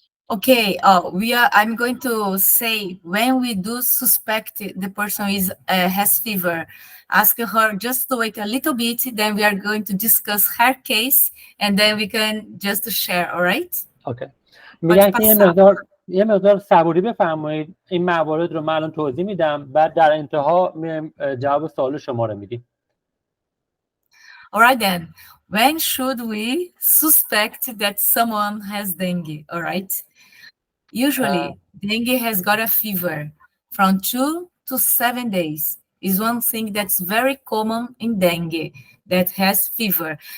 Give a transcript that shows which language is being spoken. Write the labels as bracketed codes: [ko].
[en] Okay, I'm going to say when we do suspect the person has fever, ask her just to wait a little bit, then we are going to discuss her case and then we can just share, all right? Okay. [fa] میگن که یه مقدار صبوری بفرمایید، این موارد رو من الان توضیح میدم، بعد در انتها جواب سوال شما رو میدیم. [en] All right then. When should we suspect that someone has dengue? All right. Usually, dengue has got a fever from 2 to 7 days. Is one thing that's very common in dengue that has fever.